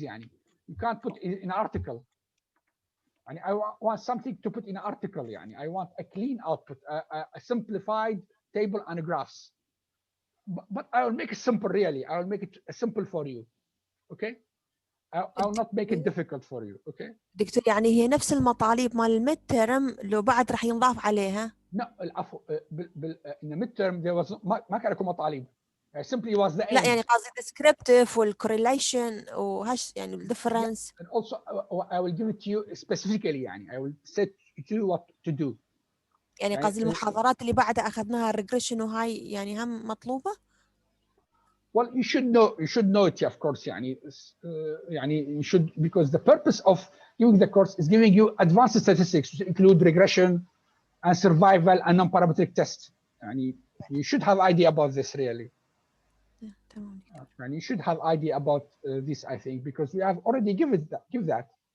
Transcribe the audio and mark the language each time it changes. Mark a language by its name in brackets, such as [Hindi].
[English] You can't put it in an article. I want something to put in an article. I want a clean output, a simplified table and graphs. But I will make it simple really. I will make it simple for you. Okay. I'll not make it difficult for you. Okay. [Arabic] دكتور هي نفس المطالب مال الميد ترم لو بعد راح ينضاف عليها؟ لا العفو [English] in the midterm there was [Arabic] ما كان لكم مطالب. [English] Simply was the aim. [Arabic] لا قصدي descriptive والcorrelation وهاش الديفرنس. [English] And also I will give it to you specifically. I will set to you what to do. [Arabic] قصدي المحاضرات اللي بعدها أخذناها regression وهاي هم مطلوبة؟ [English] Well, you should know it, of course. You should, because the purpose of giving the course is giving you advanced statistics, which include regression and survival and non-parametric tests. You should have idea about this really. And you should have idea about this, I think, because we have already give that.